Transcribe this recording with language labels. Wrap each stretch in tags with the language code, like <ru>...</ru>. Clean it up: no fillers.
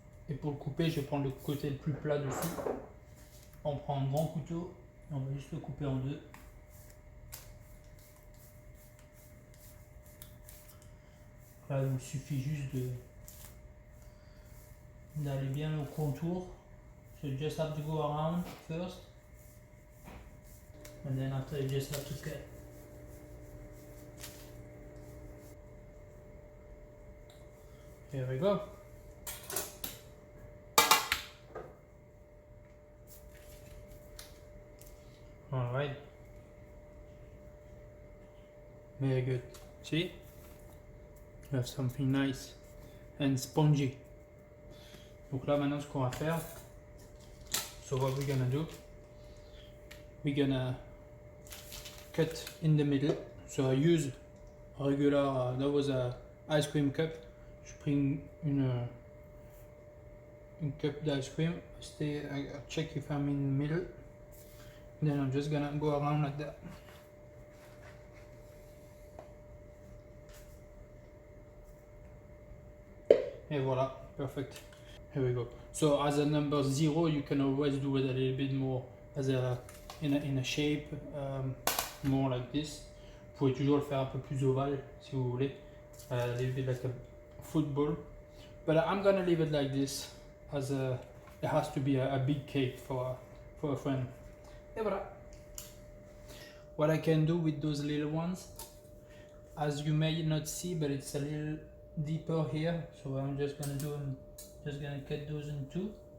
<fr>Et pour le couper, je vais prendre le côté le plus plat dessus. On prend un grand couteau et on va juste le couper en deux. Là, il suffit juste d'aller bien au contour.</fr> <en>So you just have to go around first. And then after you just have to cut. Here we go. Alright. Very good. See? You have something nice and spongy.</en> <fr>Donc là maintenant ce qu'on va faire,</fr> <en>so what we're gonna do, we're gonna cut in the middle. So I use a regular, that was a ice cream cup.</en> <fr>Je prends une cup d'ice cream.</fr> <en>I check if I'm in the middle. Then I'm just gonna go around like that.</en> <fr>Et voilà,</fr> <en>perfect. Here we go. So as a number 0, you can always do it a little bit more as in a shape, more like this.</en> <fr>Vous pouvez toujours le faire un peu plus ovale si vous voulez,</fr> <en>a little bit like a football. But I'm gonna leave it like this, as it has to be a big cake for a friend.</en> <fr>Et voilà.</fr> <en>What I can do with those little ones, as you may not see, but it's a little deeper here, so I'm just gonna cut those in two.</en>